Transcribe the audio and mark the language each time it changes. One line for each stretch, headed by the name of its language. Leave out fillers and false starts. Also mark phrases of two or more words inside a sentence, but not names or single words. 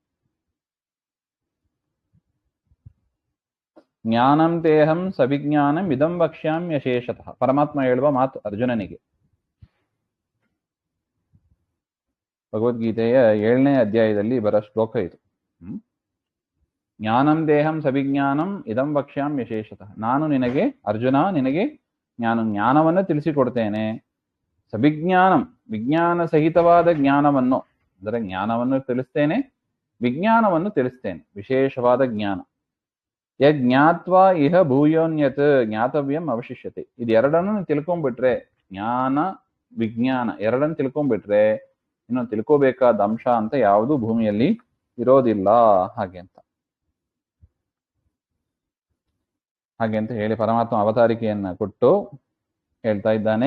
Sanskrit: ಜ್ಞಾನಂ ತೇಹಂ ಸವಿಜ್ಞಾನಂ ಇದಂ ವಕ್ಷ್ಯಾಮ್ಯಶೇಷತಃ.
Kannada: ಪರಮಾತ್ಮ ಹೇಳುವ ಮಾತು ಅರ್ಜುನನಿಗೆ. ಭಗವದ್ಗೀತೆಯ 7ನೇ ಅಧ್ಯಾಯದಲ್ಲಿ ಬರೋ ಶ್ಲೋಕ ಇದು.
Sanskrit: ಜ್ಞಾನಂ ದೇಹಂ ಸವಿಜ್ಞಾನಂ ಇದಂ ವಕ್ಷ್ಯಾಮ್ಯಶೇಷತಃ.
Kannada: ನಾನು ನಿನಗೆ ಅರ್ಜುನ, ನಿನಗೆ ಜ್ಞಾನವನ್ನು ತಿಳಿಸಿಕೊಡ್ತೇನೆ. ಸವಿಜ್ಞಾನಂ, ವಿಜ್ಞಾನ ಸಹಿತವಾದ ಜ್ಞಾನವನ್ನು, ಅಂದರೆ ಜ್ಞಾನವನ್ನು ತಿಳಿಸ್ತೇನೆ, ವಿಜ್ಞಾನವನ್ನು ತಿಳಿಸ್ತೇನೆ, ವಿಶೇಷವಾದ ಜ್ಞಾನ.
Sanskrit: ಯಜ್ಞಾತ್ವಾ ಇಹ ಭೂಯೋನ್ಯತ್ ಜ್ಞಾತವ್ಯಂ ಅವಶಿಷ್ಯತೆ.
Kannada: ಇದೆರಡನ್ನು ತಿಳ್ಕೊಂಡ್ಬಿಟ್ರೆ, ಜ್ಞಾನ ವಿಜ್ಞಾನ ಎರಡನ್ನು ತಿಳ್ಕೊಂಡ್ಬಿಟ್ರೆ ಇನ್ನು ತಿಳ್ಕೋಬೇಕಾದ ಅಂಶ ಅಂತ ಯಾವುದು ಭೂಮಿಯಲ್ಲಿ ಇರೋದಿಲ್ಲ. ಹಾಗೆ ಅಂತ ಹೇಳಿ ಪರಮಾತ್ಮ ಅವತಾರಿಕೆಯನ್ನ ಕೊಟ್ಟು ಹೇಳ್ತಾ ಇದ್ದಾನೆ.